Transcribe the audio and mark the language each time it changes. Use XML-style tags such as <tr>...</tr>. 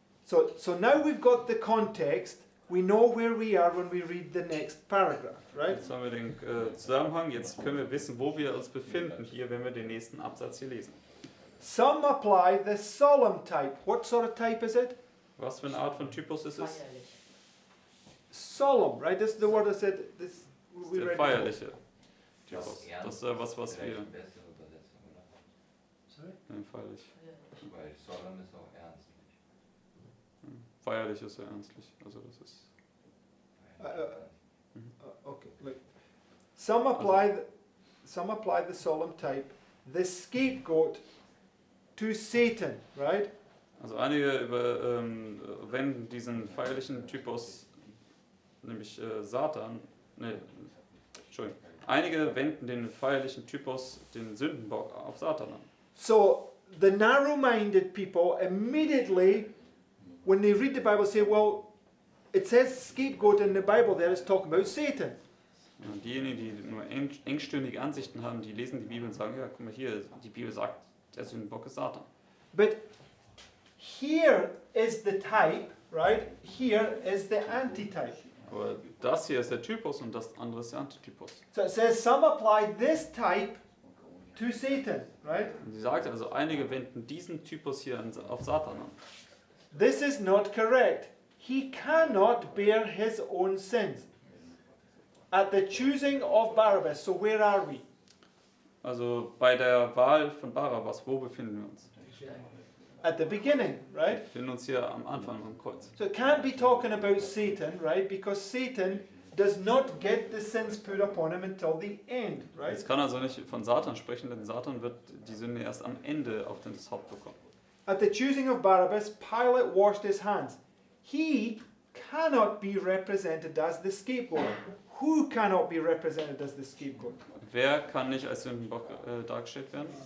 <en>So now we've got the context. We know where we are when we read the next paragraph, right?</en> <de>Jetzt haben wir den Zusammenhang, jetzt können wir wissen, wo wir uns befinden hier, wenn wir den nächsten Absatz hier lesen.</de> <en>Some apply the solemn type. What sort of type is it?</en> <de>Was für eine Art von Typus ist es? Feierlich.</de> <en>Solemn, right? This is the word I said. This</en> <de>Das</de> <en>we</en> <de>ist der</de> <en>read.</en> <de>feierliche Typus. Das ist was wir... Vielleicht eine bessere Übersetzung, oder?</de> <en>Sorry?</en> <de>Feierlich. Feierlich. Weil solemn ist auch ernstlich. Feierlich ist ja ernstlich. Also das ist...</de> <en>Okay. Look. Some apply the solemn type, the scapegoat, to Satan, right?</en> <de>Also einige wenden diesen feierlichen Typus, nämlich Satan, Entschuldigung. Einige wenden den feierlichen Typus, den Sündenbock, auf Satan an.</de> <en>So the narrow-minded people immediately, when they read the Bible, say, well, it says scapegoat in the Bible there, it's talking about Satan.</en> <de>Und diejenigen, die nur engstirnige Ansichten haben, die lesen die Bibel und sagen, ja, guck mal hier, die Bibel sagt, der Sündenbock ist Satan.</de> <en>But here is the type, right? Here is the antitype.</en> <de>Aber das hier ist der Typus und das andere ist der Antitypus.</de> <en>So it says some apply this type to Satan, right?</en> <de>Und sie sagt also, einige wenden diesen Typus hier auf Satan an.</de> <en>This is not correct. He cannot bear his own sins. At the choosing of Barabbas, so where are we?</en> <de>Also bei der Wahl von Barabbas, wo befinden wir uns?</de> <en>At the beginning,</en> <de>Wir</de> <en>right?</en> <de>befinden uns hier am Anfang am Kreuz.</de> <en>So it can't be talking about Satan, right? Because Satan does not get the sins put upon him until the end, right?</en> <de>Jetzt kann also nicht von Satan sprechen, denn Satan wird die Sünde erst am Ende auf das Haupt bekommen.</de> <en>At the choosing of Barabbas, Pilate washed his hands. He cannot be represented as the scapegoat. Who cannot be represented as the scapegoat?</en> <de>Wer kann nicht als Sündenbock dargestellt werden?</de>